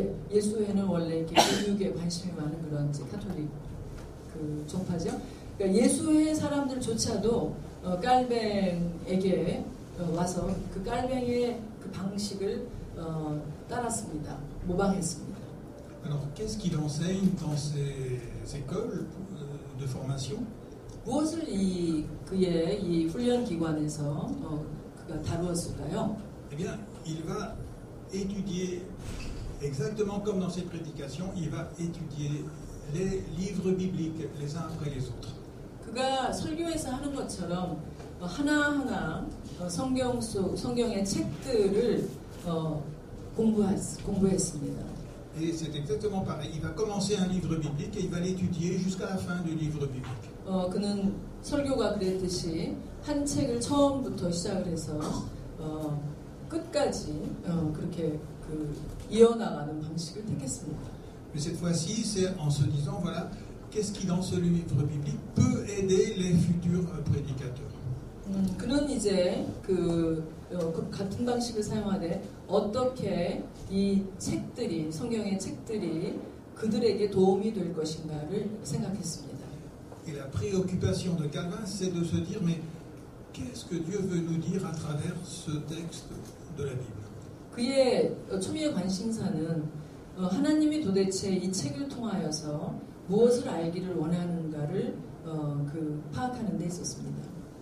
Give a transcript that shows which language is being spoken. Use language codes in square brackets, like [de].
[ko] 예수회는 원래 이렇게 교육에 관심이 많은 그런 카톨릭 종파죠. 그러니까 예수회 사람들조차도 깔뱅에게 와서 그 깔뱅의 그 방식을 따랐습니다. 모방했습니다. [fr] Alors, qu'est-ce qu'il enseigne dans ces écoles de formation? [ko] 무엇을 그의 이 훈련 기관에서 그가 다루었을까요? [fr] Eh bien, il va étudier exactement comme dans ses prédications, il va étudier les livres bibliques les uns après les autres. [ko] 그가 설교에서 하는 것처럼 하나하나 성경의 책들을 공부했습니다. [fr] Et c'est exactement pareil. Il va commencer un livre biblique et il va l'étudier jusqu'à la fin du livre biblique. [ko] 그는 설교가 그랬듯이 한 책을 처음부터 시작을 해서 끝까지 그렇게 이어나가는 방식을 택했습니다. [fr] Mais cette fois-ci, c'est en se disant, voilà, qu'est-ce qui dans ce livre biblique peut aider les futurs prédicateurs. [ko] 그는 이제 같은 방식을 사용하되 어떻게 이 책들이 성경의 책들이 그들에게 도움이 될 것인가를 생각했습니다. [fr] Et la préoccupation de Calvin, c'est de se dire, mais qu'est-ce que Dieu veut nous dire à travers ce texte de la Bible? [ko] 그의 초미의 관심사는 하나님이 도대체 이 책을 통하여서 무엇을 알기를 원하는가를 파악하는 데 있었습니다.